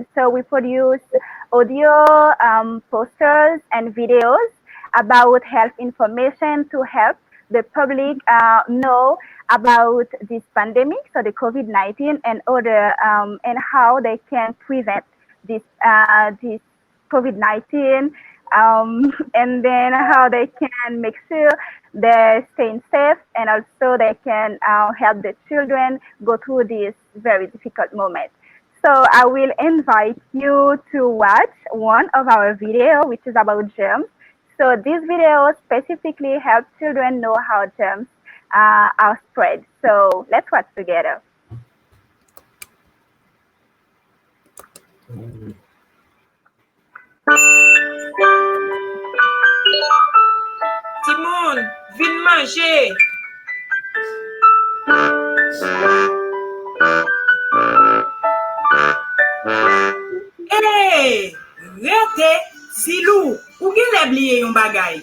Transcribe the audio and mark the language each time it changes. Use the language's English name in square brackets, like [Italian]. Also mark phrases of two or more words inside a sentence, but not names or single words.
[English] So we produce audio, posters, and videos about health information to help the public know about this pandemic, so the COVID-19, and other and how they can prevent this COVID-19, and then how they can make sure they're staying safe, and also they can help the children go through this very difficult moment. So I will invite you to watch one of our video, which is about germs. So this video specifically helps children know how germs are spread. So let's watch together. [Haitian Creole] Timon, vin manger. Hey, rete, Silou, ou gen lè bliye yon bagay?